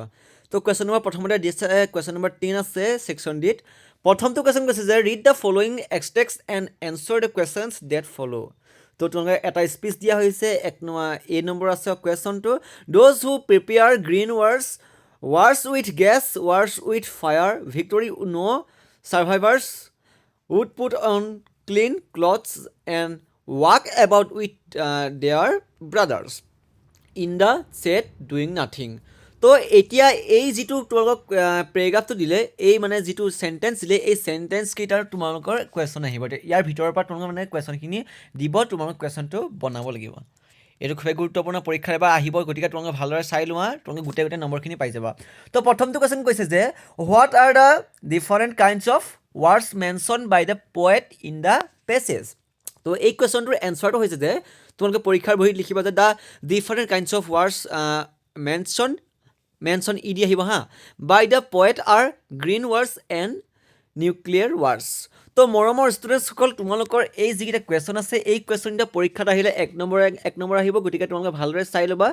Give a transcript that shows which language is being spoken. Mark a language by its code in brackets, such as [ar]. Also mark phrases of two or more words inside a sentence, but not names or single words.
[as] তো [en] question number [as] প্ৰথমতে দিছে, [en] question number [as] 10 আছে [en] section D. [as] প্ৰথমটো কুৱেশ্যন কৈছে যে [en] read the following extracts and answer the questions that follow'. [as] তো তোমালোকে এটা স্পীচ দিয়া হৈছে, A নম্বৰ আছে কুৱেশ্যনটো, [en] those who prepare green wars with gas, wars with fire, victory know' survivors would put on clean clothes and walk about with their brothers in the shade doing nothing. [as] তো এতিয়া এই যিটো তোমালোকক পেৰেগ্ৰাফটো দিলে, এই মানে যিটো চেণ্টেঞ্চ দিলে, এই চেণ্টেঞ্চকেইটাৰ তোমালোকৰ কুৱেশ্যন আহিব। ইয়াৰ ভিতৰৰ পৰা তোমালোকে মানে কুৱেশ্যনখিনি দিব, তোমালোকে কুৱেশ্যনটো বনাব লাগিব। এইটো খুবেই গুৰুত্বপূৰ্ণ, পৰীক্ষাৰ এবাৰ আহিব, গতিকে তোমালোকে ভালদৰে চাই লোৱা, তোমালোকে গোটেই নম্বৰখিনি পাই যাবা। তো প্ৰথমটো কুৱেশ্যন কৈছে যে [en] what are the different kinds of wars mentioned by the poet in the passage. [as] তো এই কুৱেশ্যনটোৰ এনচাৰটো হৈছে যে তোমালোকে পৰীক্ষাৰ বহীত লিখিবা যে [en] the different kinds of wars mentioned [as] দি আহিব হা, [en] by the poet are green wars and nuclear wars. [as] তো মৰমৰ ষ্টুডেণ্টসকল, তোমালোকৰ এই যিকেইটা কুৱেশ্যন আছে, এই কুৱেশ্যনকেইটা পৰীক্ষাত আহিলে এক নম্বৰ আহিব, গতিকে তোমালোকে ভালদৰে চাই ল'বা।